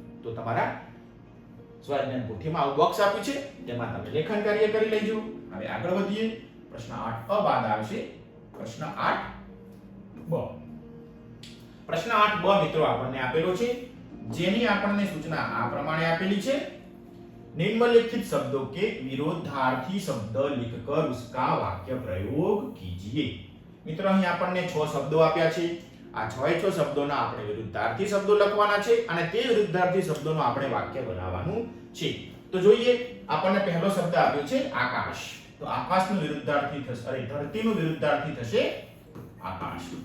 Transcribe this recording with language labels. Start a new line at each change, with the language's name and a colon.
Gujarati: તો તમારા સ્વાધ્યાય પોથીમાં આવું બોક્સ આપ્યું છે, તેમાં તમે લેખન કાર્ય કરી લેજો. હવે આગળ વધીએ. પ્રશ્ન 8 અ બાદ આવશે પ્રશ્ન 8 બ. પ્રશ્ન 8 બ મિત્રો આપણને આપેલો છે, જેની આપણને સૂચના આ પ્રમાણે આપેલી છે.
Hindi: निम्नलिखित शब्दों के विरोधार्थी शब्द लिखकर उसका वाक्य प्रयोग कीजिए.
Gujarati: મિત્રો અહીં આપણને 6 શબ્દો આપ્યા છે. આ 6 શબ્દોના આપણે વિરુદ્ધાર્થી શબ્દો લખવાના છે અને તે વિરુદ્ધાર્થી શબ્દોનું આપણે વાક્ય બનાવવાનું છે. તો જોઈએ, આપણને પહેલો શબ્દ આપ્યો છે આકાશ. તો આકાશનું વિરુદ્ધાર્થી થશે, અરે ધરતીનું વિરુદ્ધાર્થી થશે આકાશ.